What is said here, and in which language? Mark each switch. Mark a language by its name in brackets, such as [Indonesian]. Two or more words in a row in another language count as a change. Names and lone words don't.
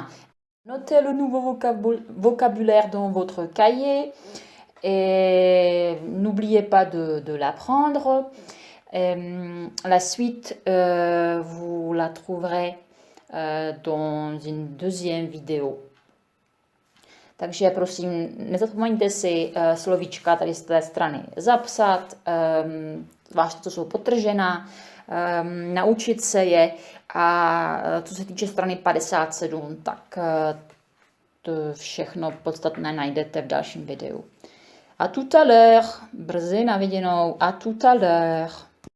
[French] Notez le nouveau vocabulaire dans votre cahier et n'oubliez pas de l'apprendre. La suite, vous la trouverez dans une deuxième vidéo. [Czech] Takže prosím, nezapomeňte si slovíčka tady z té strany zapsat, zvláště co jsou podtržená, naučit se je a co se týče strany 57, tak to všechno podstatné najdete v dalším videu. [French] A tout à l'heure, [Czech] brzy na viděnou, [French] a tout à l'heure.